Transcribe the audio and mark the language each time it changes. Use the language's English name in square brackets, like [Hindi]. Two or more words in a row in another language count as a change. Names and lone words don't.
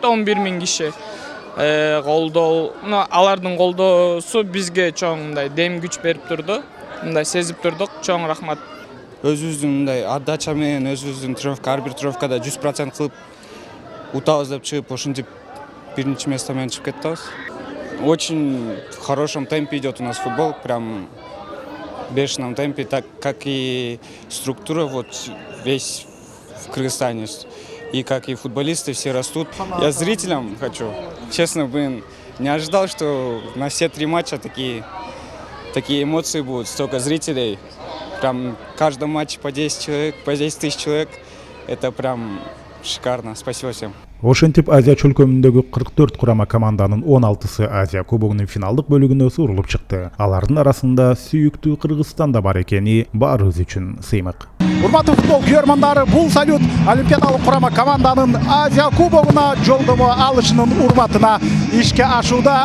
[Kyrgyz] 11 000 киши колдоо, алардын колдоосу бизге чоң мындай дем күч берип турду. Мындай сезип турдук. Чоң рахмат. Өзүбүздүн мындай отдача менен өзүбүздүн тренировка ар бир тренировкада 100% кылып утабыз деп чыгып ушинтип биринчи место менен чыгып кеттибиз. [Russian] Очень в хорошем темпе идет у нас футбол, прям в бешеном темпе, так как и структура вот весь в Кыргызстане. И как и футболисты все растут. Я зрителям хочу, честно, не ожидал, что на все 3 матча такие эмоции будут, столько зрителей. Прям в каждом матче по 10 человек, по 10 тысяч человек. Это прям шикарно. Спасибо всем. [Kyrgyz] Ошентип Азия чөлкөмүндөгү 44 курама команданын 16сы Азия кубогунун финалдык бөлүгүнө сурулуп чыкты. Алардын арасында сүйүктүү Кыргызстан да бар экени баарыбыз үчүн сыймык. Урматтуу футбол көрөрмандары, бул салют олимпиадалык курама команданын Азия кубогуна жолдомо алышынын урматына ишке ашууда.